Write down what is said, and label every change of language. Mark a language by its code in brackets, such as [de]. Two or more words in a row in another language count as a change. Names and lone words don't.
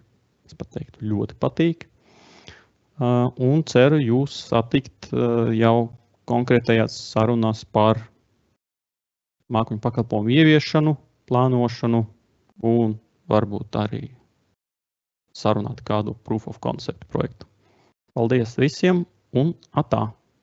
[lv] Es pat teiktu, ļoti patīk. Un ceru jūs satikt jau konkrētajās sarunās par mākoņu pakalpojumu ieviešanu, plānošanu un varbūt arī sarunāt kādu [en] proof of concept [lv] projektu. Paldies visiem un atā!